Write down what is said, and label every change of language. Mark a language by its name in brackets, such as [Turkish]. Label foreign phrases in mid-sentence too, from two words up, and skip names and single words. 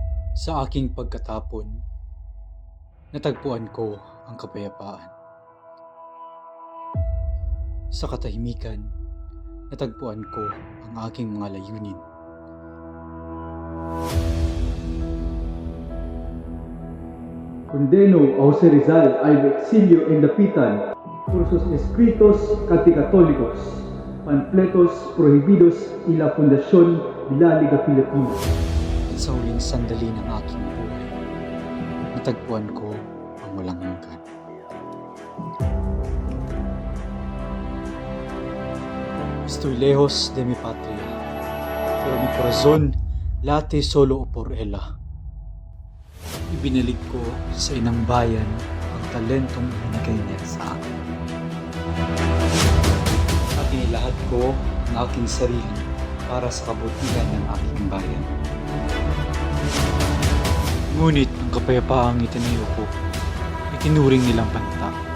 [Filipino] Sa aking pagkatapon, natagpuan ko ang kapayapaan. Sa katahimikan, natagpuan ko ang aking mga layunin. [Spanish] Condeno a Jose Rizal al exilio en Dapitan por sus escritos católicos, panfletos prohibidos y la fundación de la Liga Filipina. [Filipino] At sa huling sandali ng aking buhay, natagpuan ko ang walang hanggan. [Spanish] Estoy lejos de mi patria, pero mi corazón late solo por ella. [Filipino] Ibinalik ko sa inang bayan ang talentong ibinigay niya sa akin. At inilahat ko ang aking sarili para sa kabutihan ng aking bayan. Ngunit ang kapayapaang itinayo ko, itinuring nilang banta.